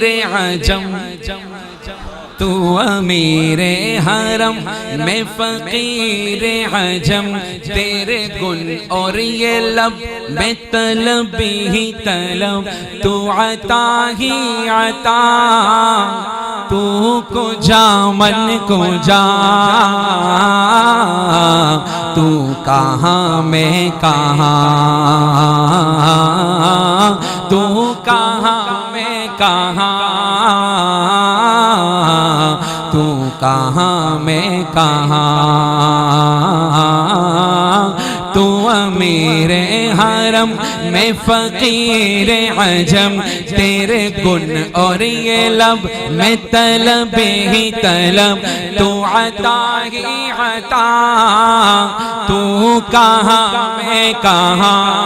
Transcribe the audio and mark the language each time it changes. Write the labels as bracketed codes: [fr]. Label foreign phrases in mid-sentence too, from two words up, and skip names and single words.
[ur] عجم تو امیر حرم میں فقیر عجم تیرے گن اور یہ لب میں طلب ہی طلب تو عطا ہی عطا [fa] تو کجا من کجا [ur] تو کہاں میں کہاں تو کہاں میں کہاں تو کہاں میں کہاں تو امیر حرم میں فقیر عجم تیرے گن اور یہ لب میں طلب ہی طلب تو عطا ہی عطا تو کہاں میں کہاں